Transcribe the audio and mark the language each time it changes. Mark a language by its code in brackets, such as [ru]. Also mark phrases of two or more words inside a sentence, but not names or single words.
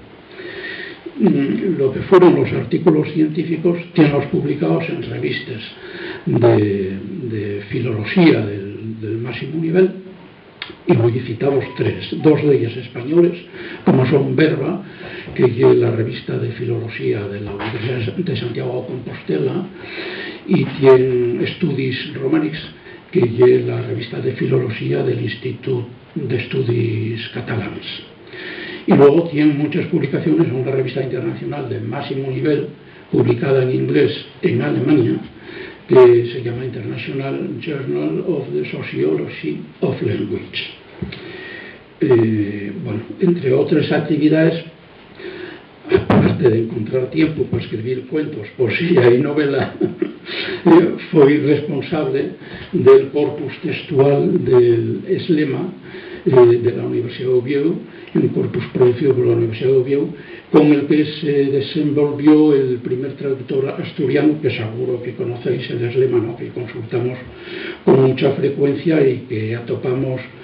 [es] Lo que fueron los artículos científicos tienen los publicados en revistas de filología del máximo nivel, y voy citados 3, 2 de ellas españoles, como son Verba, que es la revista de filología de la Universidad de Santiago de Compostela, y tiene Estudis Romànics, que es la revista de filología del Instituto de Estudis Catalans. Y luego tienen muchas publicaciones en una revista internacional de máximo nivel, publicada en inglés en Alemania, que se llama International Journal of the Sociology of Language. Bueno, entre otras actividades, aparte de encontrar tiempo para escribir cuentos, poesía y novela, fui responsable del corpus textual del ESLEMA de la Universidad de Oviedo, un corpus producido por la Universidad de Oviedo, con el que se desenvolvió el primer traductor asturiano, que seguro que conocéis, el ESLEMA, ¿no?, que consultamos con mucha frecuencia y que atopamos